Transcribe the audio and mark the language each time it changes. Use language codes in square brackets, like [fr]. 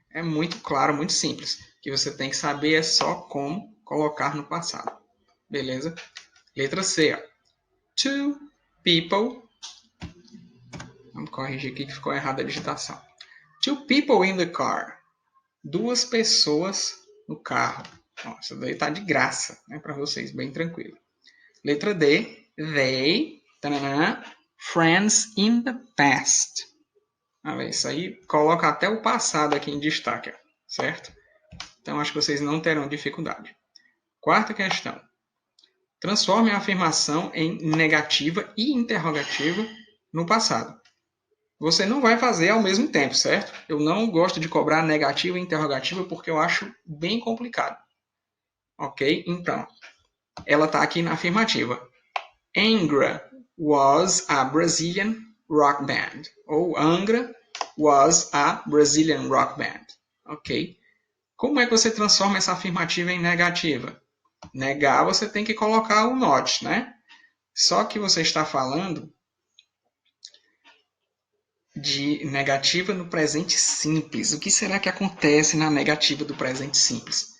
[pt] É muito claro, muito simples. O que você tem que saber é só como colocar no passado. Beleza? Letra C. Ó. [en] Two people. [pt] Vamos corrigir aqui que ficou errada a digitação. [en] Two people in the car. [pt] Duas pessoas no carro. Nossa, daí tá de graça, né, para vocês, bem tranquilo. Letra D. [en] They, tanana, friends in the past. [pt] Olha, isso aí coloca até o passado aqui em destaque, certo? Então acho que vocês não terão dificuldade. Quarta questão. Transforme a afirmação em negativa e interrogativa no passado. Você não vai fazer ao mesmo tempo, certo? Eu não gosto de cobrar negativa e interrogativa porque eu acho bem complicado. Ok? Então, ela está aqui na afirmativa. [en] Angra was a Brazilian rock band. Ou Angra was a Brazilian rock band. Ok? [pt] Como é que você transforma essa afirmativa em negativa? Negar, você tem que colocar o not, né? Só que você está falando de negativa no presente simples. O que será que acontece na negativa do presente simples?